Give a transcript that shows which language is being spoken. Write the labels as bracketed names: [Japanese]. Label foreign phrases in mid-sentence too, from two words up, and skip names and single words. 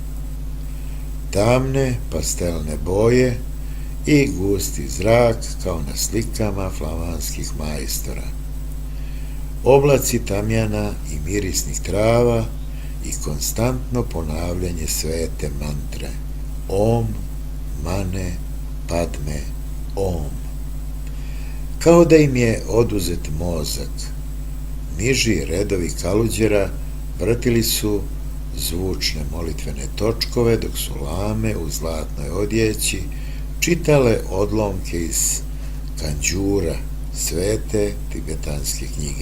[Croatian] Tamne pastelne boje i gusti zrak kao na slikama flamanskih majstora. Oblaci tamjana i mirisnih trava i konstantno ponavljanje svete mantre [Sanskrit] Om, mane, padme, om. [Croatian] Kao da im je oduzet mozak. Niži redovi kaluđera vrtili su zvučne molitvene točkove, dok su lame u zlatnoj odjeći čitale odlomke iz kanđura, svete tibetanske knjige.